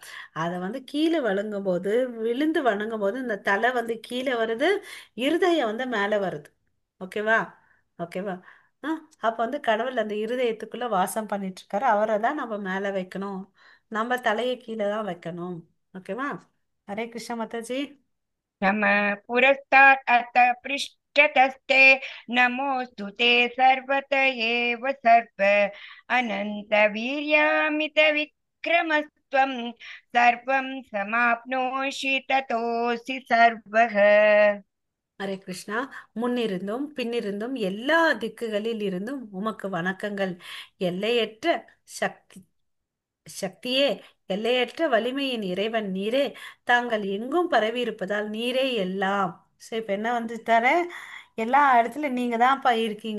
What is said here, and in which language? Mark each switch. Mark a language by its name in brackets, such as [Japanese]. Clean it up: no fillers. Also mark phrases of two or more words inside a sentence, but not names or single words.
[Tamil] அதை வந்து கீழே வணங்கும் போது, விழுந்து வணங்கும் போது இந்த தலை வந்து கீழே வருது, இருதயம் வந்து மேலே வருது. ஓகேவா? ஓகேவா? ஆ அப்போ வந்து கடவுள் அந்த இருதயத்துக்குள்ள வாசம் பண்ணிட்டு இருக்காரு. அவரை தான் நம்ம மேலே வைக்கணும், நம்ம தலையை கீழே தான் வைக்கணும். ஓகேவா? [Sanskrit] हरे कृष्ण [Tamil] மாதாஜி. [Sanskrit] नम पुरस्तात् अथ पृष्ठतस्ते नमोऽस्तु ते सर्वत एव सर्व अनन्तवीर्यामितविक्रमस्त्वं सर्वं समाप्नोषि ततोऽसि सर्वः। हरे कृष्णा. [Tamil] முன்னிருந்தும் பின்னிருந்தும் எல்லா திக்குகளில் இருந்தும் உமக்கு வணக்கங்கள். எல்லையற்ற சக்தி சக்தியே, எல்லையற்ற வலிமையின் இறைவன் நீரே. தாங்கள் எங்கும் பரவி இருப்பதால் நீரே எல்லாம். ஸோ இப்போ என்ன வந்துட்டாரு, எல்லா இடத்துலையும் நீங்கள் தான்ப்பா இருக்கீங்க.